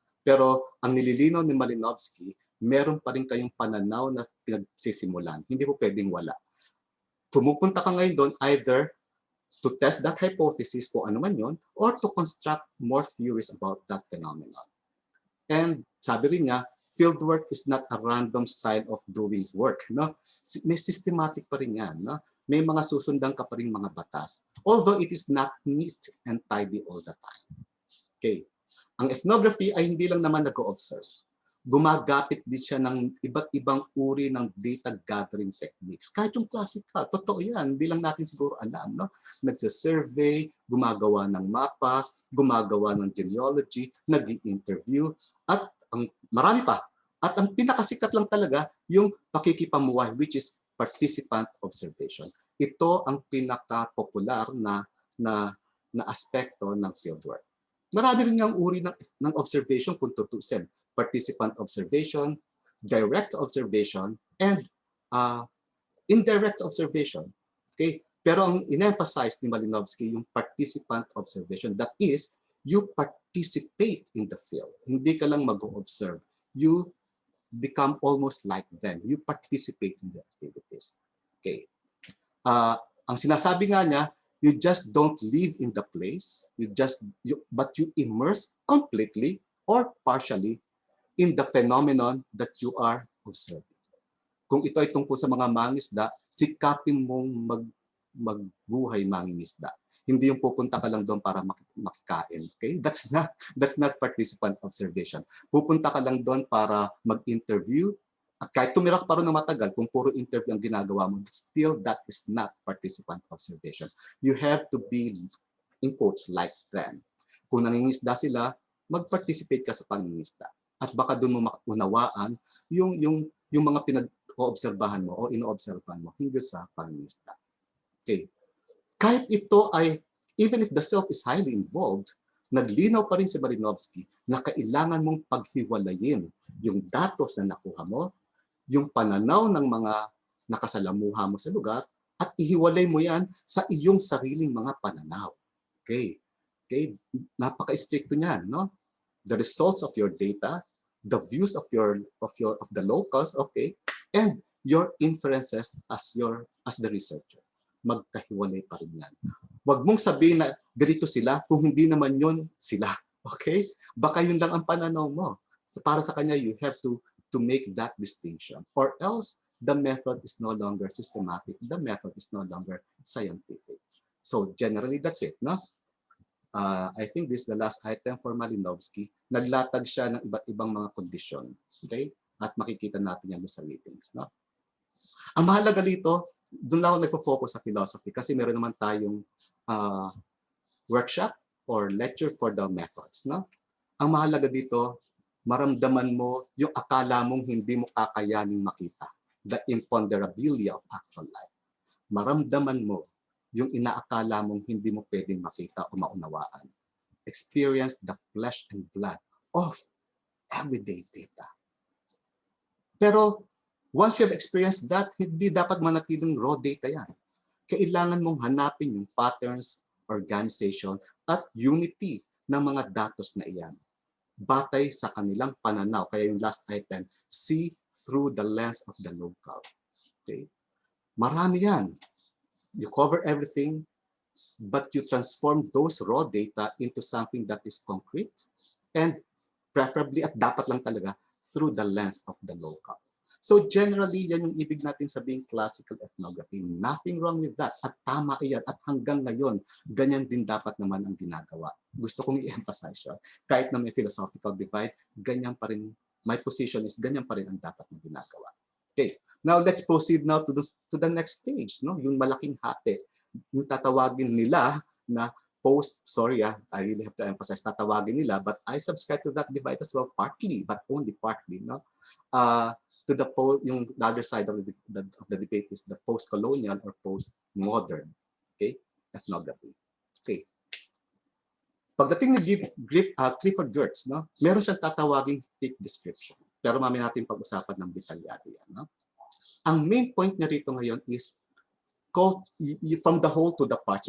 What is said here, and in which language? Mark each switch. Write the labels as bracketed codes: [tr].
[tl] Pero ang nililinaw ni Malinowski, meron pa rin kayong pananaw na pinagsisimulan. Hindi po pwedeng wala. Pumupunta ka ngayon doon [en] either to test that hypothesis [tl] kung ano man yun, [en] or to construct more theories about that phenomenon. And [tl] sabi rin niya, [en] fieldwork is not a random style of doing work. [tl] No? May systematic pa rin yan. No? May mga susundan ka pa rin mga batas. [en] Although it is not neat and tidy all the time. [tl] Okay. Ang ethnography ay hindi lang naman nag-o-observe. Gumagapit din siya ng iba't ibang uri ng data gathering techniques. Kahit yung classical, totoo yan. Hindi lang natin siguro alam. No? Nagsa-survey, gumagawa ng mapa, gumagawa ng genealogy, nag-i-interview, at marami pa. At ang pinakasikat lang talaga, yung pakikipamuhay, which is participant observation. Ito ang pinaka-popular na aspekto ng fieldwork. Marami rin ang uri ng observation kung tutusin. [en] Participant observation, direct observation, and indirect observation. Okay? [tl] Pero ang in-emphasize ni Malinowski yung participant observation. [en] That is, you participate in the field. [tl] Hindi ka lang mag-observe. [en] You become almost like them. You participate in the activities. Okay. [tl] Ang sinasabi nga niya, [en] you just don't live in the place, but you immerse completely or partially in the phenomenon that you are observing. [tl] Kung ito ay tungkol sa mga mangingisda, sikapin mong magbuhay mangingisda. Hindi yung pupunta ka lang doon para makikain. Okay? [en] That's not participant observation. [tl] Pupunta ka lang doon para mag-interview. At kahit tumira ka pa rin ng matagal, kung puro interview ang ginagawa mo, [en] still that is not participant observation. You have to be, in quotes, like them. [tl] Kung nangingisda sila, mag-participate ka sa pangingisda. At baka doon mo maunawaan yung mga pinag-oobserbahan mo o ino-obserbahan mo hinggil sa pangingisda. Okay. Kahit ito ay, [en] even if the self is highly involved, [tl] naglinaw pa rin si Malinowski na kailangan mong paghiwalayin yung datos na nakuha mo, yung pananaw ng mga nakasalamuha mo sa lugar, at ihiwalay mo yan sa iyong sariling mga pananaw. Okay. Okay. Napaka-stricto niyan, no? [en] The results of your data, the views of the locals, okay, and your inferences as the researcher. [tl] magkahiwalay pa rin yan. Huwag mong sabihin na ganito sila kung hindi naman yun sila. Okay? Baka yun lang ang pananaw mo. [en] So [tl] para sa kanya, [en] you have to make that distinction. Or else, the method is no longer systematic. The method is no longer scientific. So generally, that's it. No? I think this is the last item for Malinowski. [tl] Naglatag siya ng iba't ibang mga kondisyon. Okay? At makikita natin yan sa meetings. No? Ang mahalaga dito, doon lang ako nagpo-focus sa philosophy kasi meron naman tayong workshop or lecture for the methods. No? Ang mahalaga dito, maramdaman mo yung akala mong hindi mo kakayaning makita. [en] The imponderability of actual life. [tl] Maramdaman mo yung inaakala mong hindi mo pwedeng makita o maunawaan. [en] Experience the flesh and blood of everyday data. Pero once you have experienced that, [tl] hindi dapat manatiling [en] raw data yan. [tl] Kailangan mong hanapin yung patterns, organization, at unity ng mga datos na iyan. Batay sa kanilang pananaw. [en] Kaya yung last item, see through the lens of the local. Okay? [tl] Marami yan. [en] You cover everything, but you transform those raw data into something that is concrete and preferably [tl] at dapat lang talaga [en] through the lens of the local. [tl] So generally, yan yung ibig natin sabihin classical ethnography. [en] Nothing wrong with that. [tl] At tama iyan. At hanggang ngayon, ganyan din dapat naman ang ginagawa. Gusto kong i-emphasize siya. Kahit na may philosophical divide, ganyan pa rin, [en] my position is [tl] ganyan pa rin ang dapat na ginagawa. [en] Okay, now let's proceed now to the next stage. No? [tl] Yung malaking hati. Yung tatawagin nila na post, [en] sorry, I really have to emphasize, [tl] tatawagin nila, [en] but I subscribe to that divide as well, partly, but only partly. No? To the other side of the debate is the post-colonial or post-modern, okay, ethnography. [tl] Okay. Pagdating ni Clifford Geertz, no, meron siyang tatawaging thick description. Pero mamaya natin pag-usapan ng detalyado yan. No? Ang main point niya rito ngayon is called [en] from the whole to the parts.